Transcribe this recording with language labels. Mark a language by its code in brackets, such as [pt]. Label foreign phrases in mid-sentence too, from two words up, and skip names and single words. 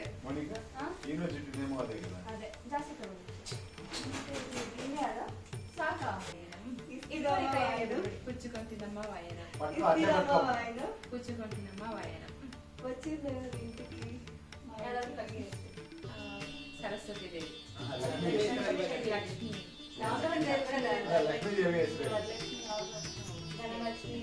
[te] మౌనిక యూనివర్సిటీనేమో అదే కదా. [kn] ಅದೇ ಜಾಸ್ತಿ ತಗೊಳ್ಳಿ ಇಲ್ಲೇ ಅದ ಸಾಕಾ ಇದು [te] పుచ్చుకొంటినమ్మ వాయనం పట్టు అట్లే పట్టుకో. పుచ్చుకొంటినమ్మ వాయనం వచ్చింది ఇంటికి ఎవరు తగ్గింది సరస్వతి దేవి ఆహా, లక్ష్మీ లక్ష్మి లక్ష్మీదేవి వేస్తారు. ధనలక్ష్మి